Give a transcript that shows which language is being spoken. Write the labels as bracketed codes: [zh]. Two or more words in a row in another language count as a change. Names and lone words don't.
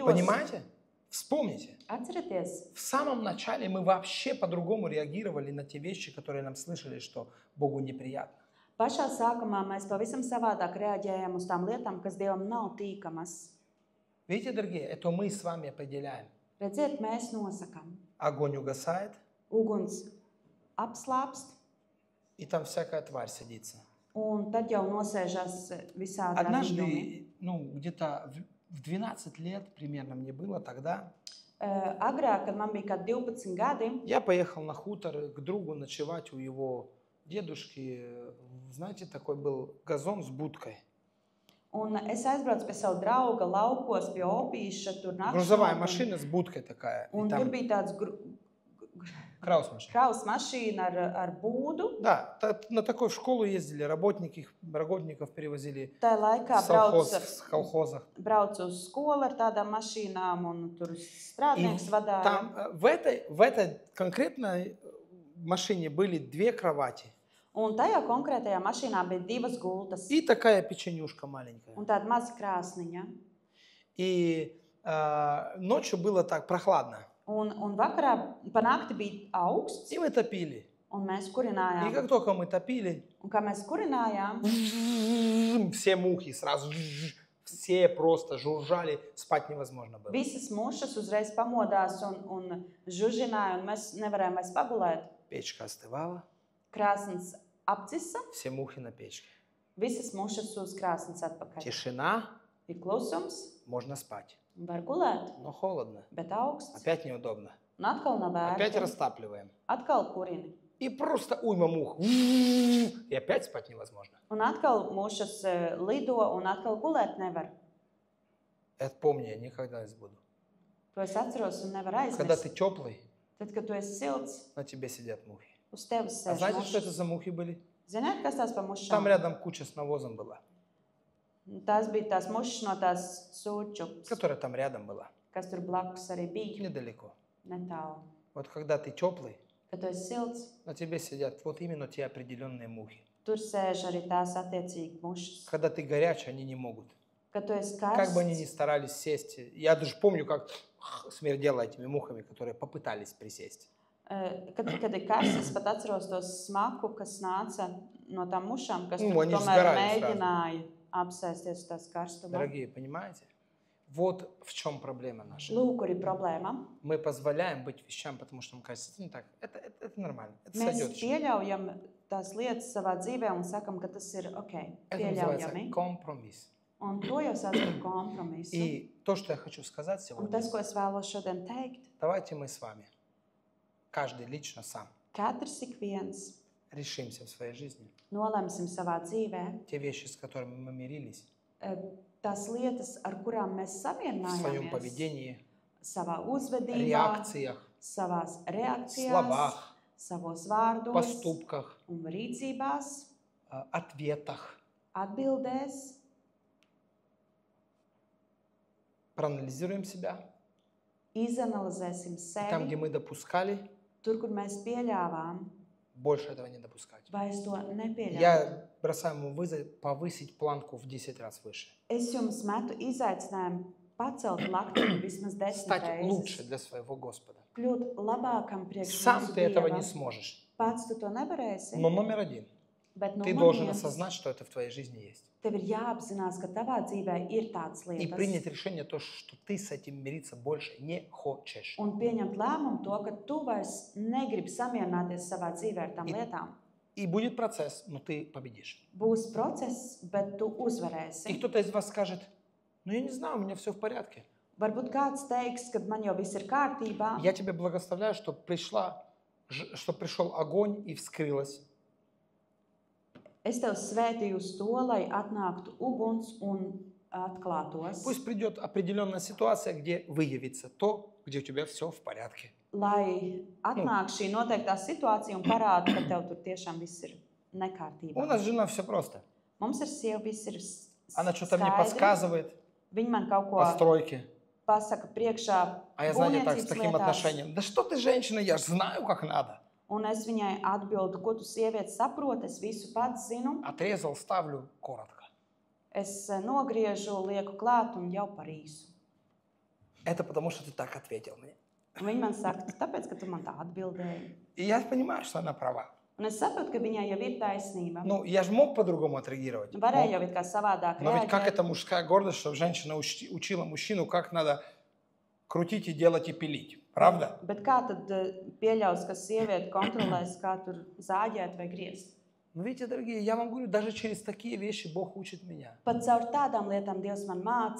[ru] Понимаете? Вспомните. [lv] Atcerieties, [ru] В самом начале мы вообще по-другому реагировали на те вещи, которые нам слышали, что Богу неприятно. [lv] pašā sākumā mēs pavisam savādāk reaģējam uz tām lietām, kas Dievam nav tīkamas. [ru] Видите, дорогие, это мы с вами определяем. [lv] Redziet, mēs nosakam. [ru] Огонь угасает, [lv] Uguns apslāpst, [ru] и там всякая тварь садится. [lv] un tad jau nosēžas visādi radījumi. [ru] Однажды, где-то в 12 лет примерно мне было тогда, [lv] Agrāk, kad man bija kādi 12 gadi, [ru] я поехал на хутор к другу ночевать у его дедушки. Знаете, такой был газон с будкой. [lv] un es aizbraucu pie sava drauga laukos, pie opīša, tur [ru] Грузовая [lv] nakšņot, [ru] машина с будкой такая. [lv] un [ru] И [lv] tur [ru] там [lv] bija tāds [ru] краус машина. [lv] kraus mašīna ar būdu. [ru] Да, на такой в школу ездили, работников перевозили [lv] Tā laikā [ru] в колхозах. [lv] braucu uz skolu ar tādām mašīnām un tur strādnieks vadīja. [ru] Там в этой конкретной машине были 2 кровати [lv] Un tajā konkrētajā mašīnā bija 2 gultas [ru] и такая печенюшка маленькая. [lv] un tāda maza krāsniņa. [ru] И ночью было так прохладно. [lv] Un vakarā pa nakti bija augsts, [ru] И мы топили. [lv] un mēs [ru] И [lv] kurinājām. [ru] как только мы топили, [lv] Un kā mēs kurinājām, [ru] все мухи сразу Все просто жужжали, спать невозможно было. [lv] Visas mušas uzreiz pamodās un žužināja, un mēs nevarējām vairs pagulēt. [ru] Печка остывала, [lv] Krāsns apcisa, [ru] все мухи на печке. [lv] visas mušas uz krāsns atpakaļ. [ru] Тишина, [lv] Ir klusums, [ru] можно спать, [lv] var gulēt, [ru] но холодно. [lv] bet augsts. [ru] Опять неудобно. [lv] Un atkal nav [ru] Опять [lv] vērts. [ru] растапливаем. [lv] Atkal kurini. [ru] И просто уйма мух. И опять спать невозможно. [lv] Un atkal mušas lido, un atkal gulēt nevar. [ru] Это помни, я никогда не забуду. [lv] To es atceros un nevaru [ru] Когда ты [lv] aizmirst. [ru] теплый, [lv] Tad, kad tu esi silts, [ru] на тебе сидят мухи. [lv] uz tevis [ru] А [lv] sēž [ru] знаете, что это [lv] mušas. [ru] за мухи были? [lv] Ziniet, kas tās par [ru] Там [lv] mušām? [ru] рядом куча с навозом была, [lv] Tās bija tās mušas no tās sūču, [ru] которая там рядом была, [lv] kas tur blakus arī bija, [ru] недалеко. [lv] netālu. [ru] Вот когда ты теплый, [lv] Kad tu esi silts, [ru] на тебе сидят вот именно те определенные мухи. [lv] tur sēž arī tās attiecīgi mušas. [ru] Когда ты горячий, они не могут. [lv] Kad tu esi [ru] Как бы они ни [lv] karsts, [ru] старались сесть. Я даже помню, как смердело этими мухами, которые попытались присесть. [lv] kad ir karsts, es pat atceros to smaku, kas nāca no tām mušām, kas Nu, tur [ru] они [lv] tomēr sgarājas mēģināja apsēsties uz tās karstuma. [ru] Дорогие, понимаете? Вот в чем проблема наша. [lv] Lūk, kur ir problēma. [ru] Мы позволяем быть вещам, потому что нам кажется, это не так, это нормально, это [lv] Mēs [ru] сойдет. [lv] pieļaujam tās lietas savā dzīvē un sakam, ka tas ir ok, [ru] Это называется [lv] pieļaujami. [ru] компромисс. [lv] Un to jau sauc par kompromisu. [ru] И то, что я хочу сказать [lv] Un [ru] сегодня, [lv] tas, ko es vēlos šodien teikt, [ru] давайте мы с вами, каждый лично сам, [lv] katrs ik viens [ru] решимся в своей жизни. [lv] nolemsim savā dzīvē [ru] Те вещи, с которыми мы мирились, [lv] tās lietas, ar kurām mēs [ru] в своем [lv] savienojāmies [ru] поведении, [lv] savā uzvedībā, [ru] реакциях, [lv] savās reakcijās, [ru] словах, [lv] savos vārdos [ru] поступках, [lv] un rīcībās, [ru] ответах. [lv] atbildēs, [ru] Проанализируем себя. [lv] izanalizēsim [ru] И там, где [lv] sevi, [ru] мы допускали, [lv] tur, kur mēs pieļāvām, [ru] больше этого не допускать. [lv] vairs to nepieļaujam. [ru] Я бросаю ему вызов повысить планку в 10 раз выше. [lv] Es jums metu izaicinājumu pacelt laktiņu vismaz 10 [ru] Стать лучше [lv] reizes. [ru] для своего Господа. [lv] Kļūt labākam priekš [ru] Сам [lv] mūsu [ru] ты этого [lv] Dieva. [ru] не сможешь. [lv] Pats tu to nevarēsi, [ru] Но номер один, [lv] bet [ru] ты [lv] numur [ru] должен [lv] viens, [ru] осознать, что это в твоей жизни есть. [lv] tev ir jāapzinās, ka tavā dzīvē ir tādas [ru] И [lv] lietas. [ru] принять решение, то, что ты с этим мириться больше не хочешь. [lv] Un pieņemt lēmumu to, ka tu vairs negribi samierināties savā dzīvē ar tām [ru] И- [lv] lietām. [ru] И будет процесс, но ты победишь. [lv] Būs process, bet tu [ru] И [lv] uzvarēsi. [ru] кто-то из вас скажет, ну я не знаю, у меня все в порядке. [lv] Varbūt kāds teiks, ka man jau viss ir kārtībā. [ru] Я тебя благословляю, что пришел огонь и вскрылось. [lv] Es tev svētīju uz to, lai atnāktu uguns un atklātos. [ru] Пусть придет определенная ситуация, где выявится то, где у тебя все в порядке. [lv] Lai atnāk šī noteiktā situācija un parāda, ka tev tur tiešām viss ir [ru] У [lv] nekārtībā. [ru] нас с женой все просто. [lv] Mums ar sievu viss ir [ru] Она что-то мне [lv] skaidri. [ru] подсказывает [lv] Viņa man kaut ko [ru] по стройке. [lv] pasaka priekšā [ru] А я, знаете, так, с [lv] būvniecības [ru] таким [lv] lietās. [ru] отношением. Да что ты, женщина, я ж знаю, как надо. [lv] Un es viņai atbildu, ko tu sieviete saproti, es visu pats zinu. [ru] Отрезал, ставлю коротко. [lv] Es nogriežu, lieku klāt un jau par īsu. [ru] Это потому, что ты так ответил мне. [lv] Un viņa man saka, tāpēc, ka tu man tā atbildēji. [ru] И я понимаю, что она права. [lv] Un es saprotu, ka viņai jau ir taisnība. [ru] Ну, я же мог по-другому отреагировать. [lv] Varēja [ru] Мог. [lv] jau it kā savādāk [ru] Но ведь как [lv] reaģēt. [ru] это мужская гордость, что женщина учила мужчину, как надо крутить и делать и пилить. Правда? [lv] Bet kā tad pieļaus, ka sieviete kontrolēs, kā tur zāģēt vai griezt? [ru] Ну, видите, дорогие, я вам говорю, даже через такие вещи Бог учит меня. [lv] Pat caur tādām lietām Dievs man māca.